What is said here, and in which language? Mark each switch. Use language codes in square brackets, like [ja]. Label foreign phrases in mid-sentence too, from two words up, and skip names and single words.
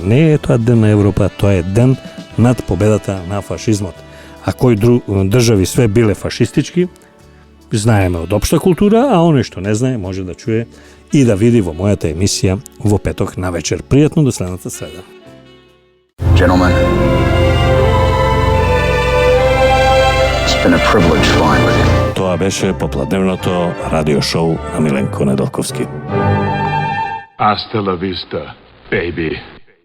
[mk] Не е тоа Ден на Европа, тоа е ден над победата на фашизмот. А кои држави све биле фашистички, знаеме од општа култура, а оној што не знае може да чуе и да види во мојата емисија во петок на вечер. Пријатно до следната среда. [en] Gentlemen, it's been a privilege flying with you. [mk] Тоа беше попладневното радио шоу на Миленко Недолковски. [es] Hasta la vista, baby.